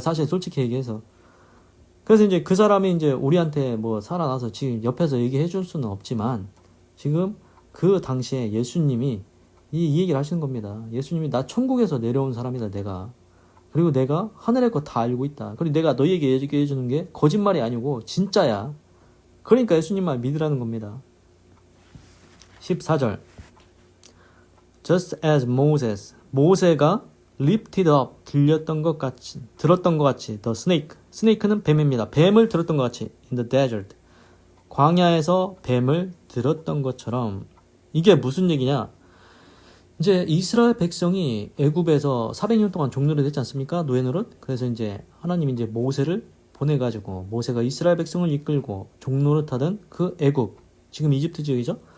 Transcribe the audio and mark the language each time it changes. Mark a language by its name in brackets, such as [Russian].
[Korean] 사실 솔직히 얘기해서. 그래서 이제 그 사람이 이제 우리한테 뭐 살아나서 지금 옆에서 얘기해 줄 수는 없지만 지금 그 당시에 예수님이 이 얘기를 하시는 겁니다. 예수님이 나 천국에서 내려온 사람이다, 내가. 그리고 내가 하늘의 거 다 알고 있다. 그리고 내가 너희에게 얘기해 주는 게 거짓말이 아니고 진짜야. 그러니까 예수님 말 믿으라는 겁니다. 14절. [English] Just as Moses, [Korean] 모세가 [English] lifted up, [Korean] 들었던 것 같이, [English] the snake, snake는 [Korean] 뱀입니다. 뱀을 들었던 것 같이, [English] in the desert, [Korean] 광야에서 뱀을 들었던 것처럼. 이게 무슨 얘기냐? 이제 이스라엘 백성이 애굽에서 400년 동안 종노릇 했지 않습니까? 노예 노릇. 그래서 이제 하나님이 이제 모세를 보내가지고 모세가 이스라엘 백성을 이끌고 종노릇하던 그 애굽, 지금 이집트 지역이죠?